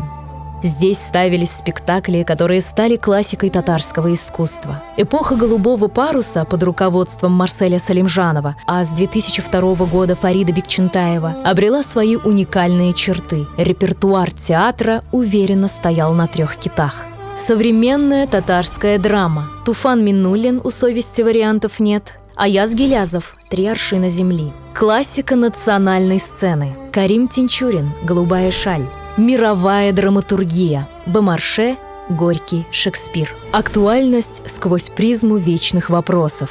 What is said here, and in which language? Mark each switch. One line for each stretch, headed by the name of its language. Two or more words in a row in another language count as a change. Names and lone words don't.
Russian: Здесь ставились спектакли, которые стали классикой татарского искусства. Эпоха «Голубого паруса» под руководством Марселя Салимжанова, а с 2002 года Фарида Бекчентаева, обрела свои уникальные черты. Репертуар театра уверенно стоял на 3 китах. Современная татарская драма. Туфан Миннуллин «У совести вариантов нет», Аяз Гилязов «3 аршина земли». Классика национальной сцены. Карим Тинчурин «Голубая шаль». Мировая драматургия. Бомарше, Горький, Шекспир. Актуальность сквозь призму вечных вопросов.